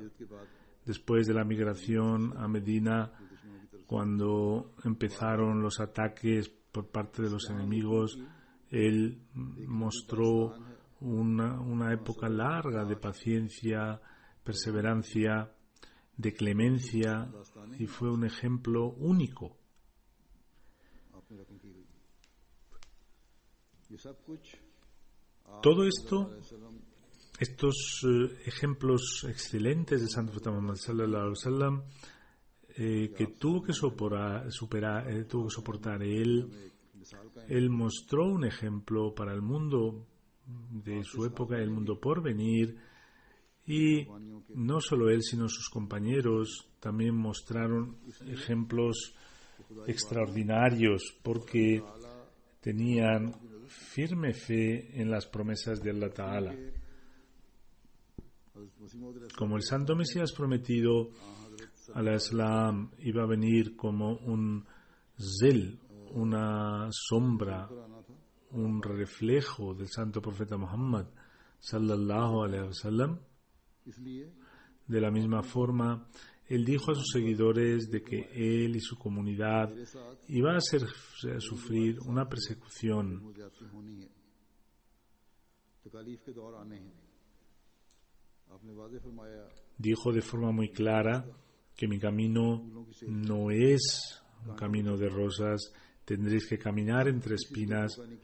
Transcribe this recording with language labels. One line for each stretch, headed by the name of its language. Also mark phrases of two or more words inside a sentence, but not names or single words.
Spanish: Después de la migración a Medina, cuando empezaron los ataques por parte de los enemigos, él mostró una época larga de paciencia, perseverancia, de clemencia, y fue un ejemplo único. Todo esto, estos ejemplos excelentes de Santo Profeta Muhammad
Arabic: صلى الله عليه وسلم,
Spanish: que tuvo que soportar él mostró un ejemplo para el mundo de su época y el mundo por venir, y no solo él sino sus compañeros también mostraron ejemplos extraordinarios, porque tenían firme fe en las promesas de Allah Ta'ala. Como el Santo Mesías prometido, al-Islam iba a venir como un zel, una sombra, un reflejo del Santo Profeta Muhammad
Arabic: صلى الله عليه وسلم.
Spanish: De la misma forma, él dijo a sus seguidores de que él y su comunidad iban a sufrir una persecución. Dijo de forma muy clara que mi camino no es un camino de rosas, tendréis que caminar entre espinas.